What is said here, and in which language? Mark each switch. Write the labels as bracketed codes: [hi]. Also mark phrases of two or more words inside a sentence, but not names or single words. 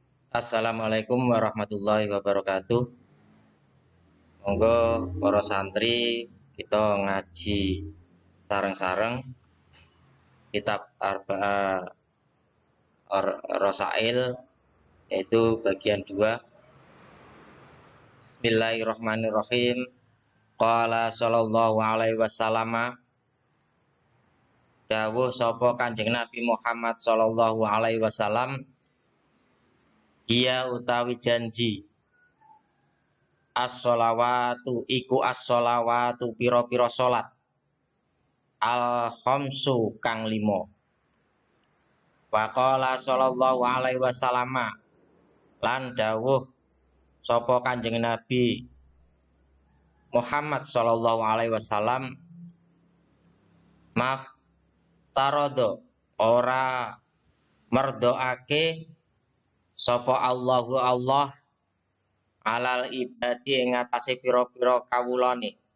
[ar] السلام عليكم ورحمة الله وبركاته. [jv] Monggo para santri kita ngaji sareng-sareng kitab Arba'ah Rasail, [id] yaitu bagian 2. [ar] بسم الله الرحمن الرحيم. قال صلى الله عليه وسلم, [jv] dawuh sapa Kanjeng Nabi Muhammad [ar] صلى الله عليه وسلم, [jv] iya utawi janji, as-sholawatu iku as-sholawatu pira-pira salat, al-khamsu kang limo. [ar] وقال صلى الله عليه وسلم, [jv] lan dawuh sapa Kanjeng Nabi Muhammad [ar] صلى الله عليه وسلم, ما افترض [jv] ora merdoake sapa Allahu Allah [ar] على العباد [jv] ing atase pira-pira kawulane,